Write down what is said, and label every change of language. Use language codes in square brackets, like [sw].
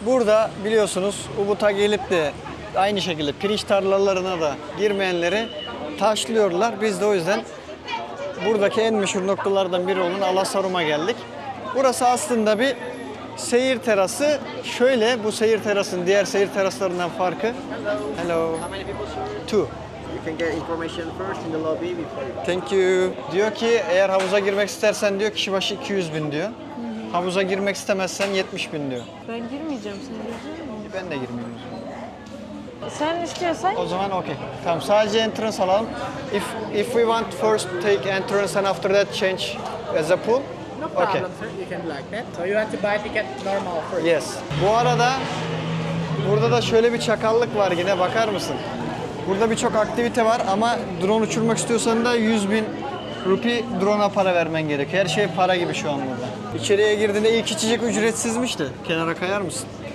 [tr] burada biliyorsunuz Ubud'a gelip de aynı şekilde pirinç tarlalarına da girmeyenleri taşlıyorlar. Biz de o yüzden buradaki en meşhur noktalardan biri olan Alasarum'a geldik. Burası aslında bir seyir terası. Şöyle bu seyir terasının diğer seyir teraslarından farkı. [en] Hello. Two. You can get information first in the lobby before. Thank you. [tr] Diyor ki eğer havuza girmek istersen diyor kişi başı 200 bin diyor. Havuza girmek istemezsen 70 bin diyor. Ben girmeyeceğim. Sen girecek misin? Ben de girmeyeyim. Sen istiyorsan O zaman okey. Tamam sadece entrance alalım. [en] If we want first take entrance and after that change as a pool. No Okay. problem, sir. You can do like that. So you have to buy ticket normal first. Yes. [tr] Bu arada burada da şöyle bir çakallık var yine bakar mısın? Burada birçok aktivite var ama drone uçurmak istiyorsan da 100 bin rupi drone'a para vermen gerekiyor. Her şey para gibi şu an burada. İçeriye girdiğinde ilk içecek ücretsizmiş de. Kenara kayar mısın?